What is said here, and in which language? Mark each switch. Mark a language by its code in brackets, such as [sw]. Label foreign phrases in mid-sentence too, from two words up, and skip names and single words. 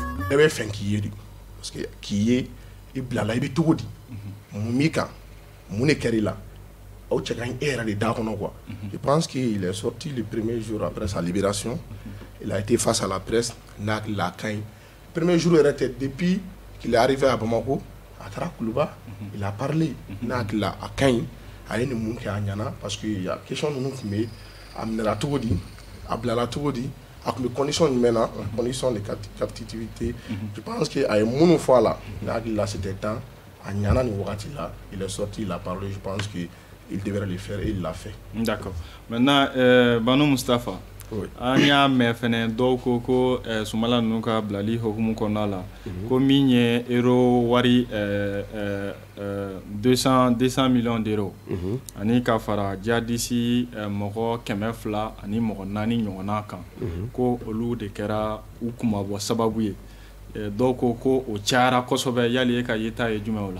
[bm] e bɛ fɛn k'i ye de [fr] parce que [bm] k'i ye i bilala i bɛ cogo di mun b'i kan mun de kɛra i la aw cɛ ka ɲi e yɛrɛ de da kɔnɔ [fr] quoi je pense qu'il est sorti le premier jour après sa libération il a été face à la presse [bm] n'a hakili la ka ɲi [fr] premier jour [bm] yɛrɛ tɛ [fr] depuis qu'il est arrivé à Bamako [bm] a taara Kuluba [fr] il a parlé [bm] n'a hakili la a ka ɲi a ye nin mun kɛ a ɲana [fr] parce que y a question [bm] ninnu tun bɛ a minɛla cogo di a bilala cogo di a tun bɛ [fr] condition [bm] jumɛn na [fr] condition de captivité je pense que [bm] a ye minnu fɔ a la n'a hakili la [fr] c'était temps [bm] a ɲana nin wagati la [fr] il est sorti il a parlé je pense que il devrait le faire et il l'a fait. D'accord. [bm] Maintenant, Bano Mustafa, an y'a mɛn fɛnɛ dɔw ko Sumala ninnu ka bilali hokumu kɔnɔna la ko min ye euro wari [fr] 200 millions d'euros [bm] ani ka fara jadisi mɔgɔ 200 ani mɔgɔ 4 ɲɔgɔnna kan ko olu de kɛra u kumabɔ sababu ye dɔw ko o cayara kosɛbɛ yali e ka yeta ye jumɛn o la.